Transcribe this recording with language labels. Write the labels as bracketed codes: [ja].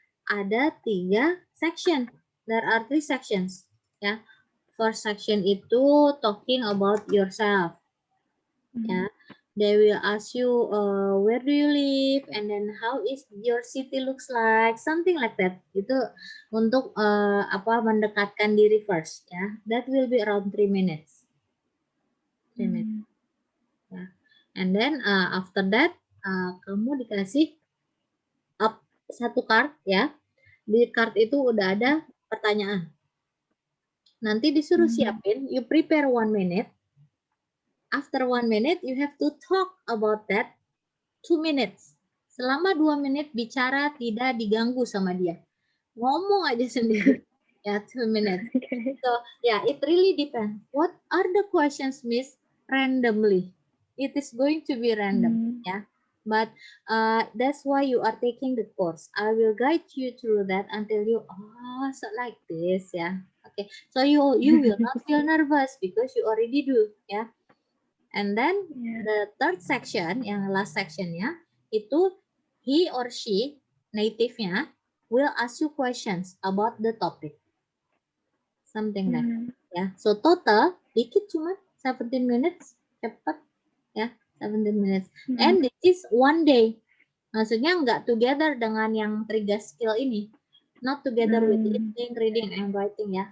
[id] ada 3 section. [en] There are 3 sections. Ya, first section itu talking about yourself. Ya, they will ask you where do you live, and then how is your city looks like, something like that. [id] Itu untuk mendekatkan diri first. [en] Ya, that will be around 3 minutes. 3 minutes. Ya. And then after that [id] kamu dikasih satu card ya. Di card itu udah ada pertanyaan. Nanti disuruh siapin, [en] you prepare 1 minute. After 1 minute, you have to talk about that 2 minutes. [id] Selama 2 menit bicara tidak diganggu sama dia. Ngomong aja sendiri. Ya, 2 minutes. [en] So, yeah, it really depends. What are the questions, Miss? Randomly. It is going to be random. Yeah. But that's why you are taking the course. I will guide you through that until you, so like this, yeah. Okay. So you will not feel nervous because you already do, yeah. And then the third section, yang last sectionnya, itu he or she, native-nya, will ask you questions about the topic. Something like that. Ya. So total, [id] dikit cuma [en] 17 minutes, cepat. Ya, 17 minutes. And this is 1 day. [id] Maksudnya nggak together dengan yang 3 skill ini. [en] Not together with listening, reading, and writing ya.